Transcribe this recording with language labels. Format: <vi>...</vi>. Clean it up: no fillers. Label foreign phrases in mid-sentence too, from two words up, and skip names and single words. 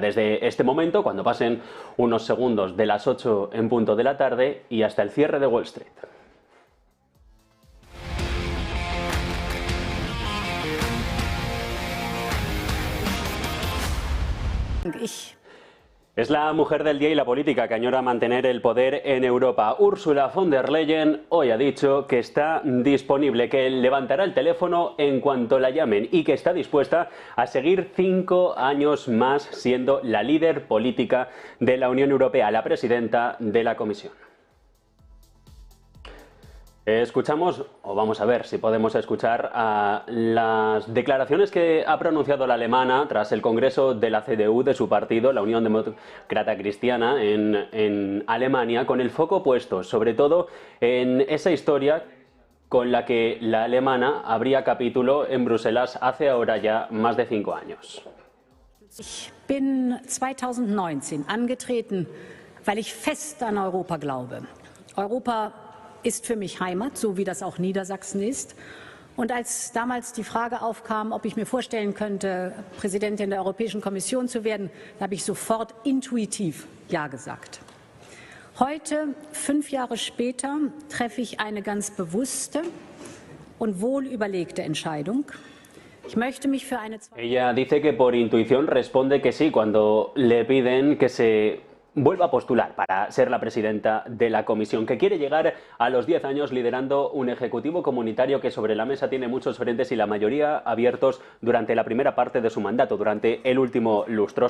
<es>Desde este momento, cuando pasen unos segundos de las 8 en punto de la tarde y hasta el cierre de Wall Street. Es la mujer del día y la política que añora mantener el poder en Europa. Ursula von der Leyen hoy ha dicho que está disponible, que levantará el teléfono en cuanto la llamen y que está dispuesta a seguir 5 años más siendo la líder política de la Unión Europea, la presidenta de la Comisión. Escuchamos, o vamos a ver si podemos escuchar, las declaraciones que ha pronunciado la alemana tras el congreso de la CDU, de su partido, la Unión Demócrata Cristiana, en Alemania, con el foco puesto sobre todo en esa historia con la que la alemana abría capítulo en Bruselas hace ahora ya más de 5 años.</es> <de>Ich bin 2019 angetreten, weil ich fest an Europa glaube. Europa ist für mich Heimat, so wie das auch Niedersachsen ist. Und als damals die Frage aufkam, ob ich mir vorstellen könnte, Präsidentin der Europäischen Kommission zu werden, habe ich sofort intuitiv Ja gesagt. Heute, 5 Jahre später, treffe ich eine ganz bewusste und wohl überlegte Entscheidung. Ich möchte mich für eine...</de> <es>Ella dice que por intuición responde que sí cuando le piden que se vuelva a postular para ser la presidenta de la Comisión, que quiere llegar a los 10 años liderando un ejecutivo comunitario que sobre la mesa tiene muchos frentes y la mayoría abiertos durante la primera parte de su mandato, durante el último lustro.</es>